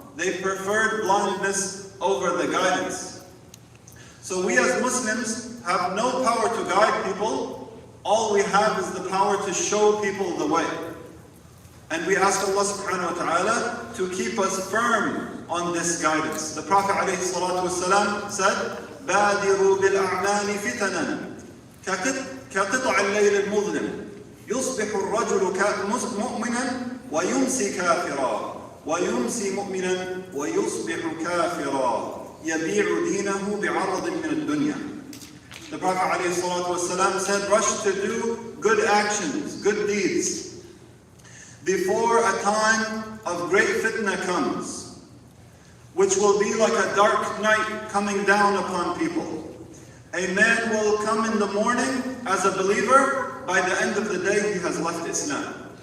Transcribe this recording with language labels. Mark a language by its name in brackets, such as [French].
[English] They preferred blindness over the guidance. So we as Muslims have no power to guide people. All we have is the power to show people the way. And we ask Allah subhanahu wa ta'ala to keep us firm on this guidance. The Prophet alayhi salatu wasalam said, [Arabic] بَادِرُوا بِالْأَعْمَالِ فِتَنًا كَقِطْعِ اللَّيْلِ الْمُظْلِمِ يصبح الرجل مؤمنا ويمسي كافرا ويمسي مؤمنا ويصبح كافرا يبيع دينه بعرض من الدنيا. [English] The Prophet ﷺ said, rush to do good actions, good deeds, before a time of great fitna comes, which will be like a dark night coming down upon people. A man will come in the morning as a believer, by the end of the day he has left Islam.